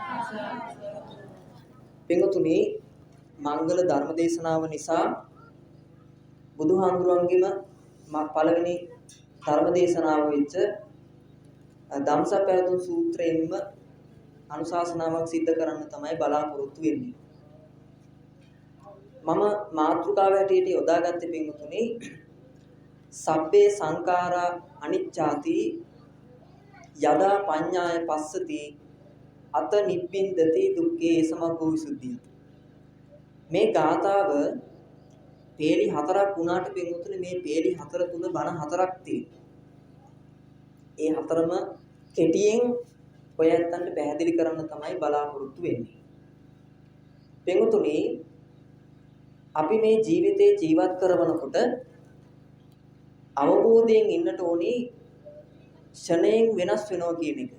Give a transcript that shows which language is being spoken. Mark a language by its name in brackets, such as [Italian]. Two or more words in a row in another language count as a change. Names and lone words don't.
[Sinhala] පින්වතුනි මංගල ධර්ම දේශනාව නිසා බුදුහාමුදුරන්ගේම පළවෙනි ධර්ම දේශනාව වෙච්ච ධම්සප්පවතුන් සූත්‍රයෙන්ම අනුශාසනාවක් සිද්ධ කරන්න තමයි බලාපොරොත්තු වෙන්නේ. මම මාතෘකාව හැටියට යොදාගත්තේ පින්වතුනි [Pali] සබ්බේ සංඛාරා අනිච්චාති යදා පඤ්ඤාය පස්සති අත නිබ්බින්දති දුක්ඛේ සමග්ගෝ විසුද්ධිය. [Sinhala] මේ ගාථාව පේලි හතරක් වුණාට පින්වතුනි මේ පේලි හතර තුන බණ හතරක් තියෙනවා. ඒ හතරම කෙටියෙන් ඔය ඇත්තන්ට පැහැදිලි කරන්න තමයි බලාපොරොත්තු වෙන්නේ. පින්වතුනි අපි මේ ජීවිතේ ජීවත් කරනකොට අවබෝධයෙන් ඉන්නට ඕනි ෂණයෙන් වෙනස් වෙනවා කියන එක.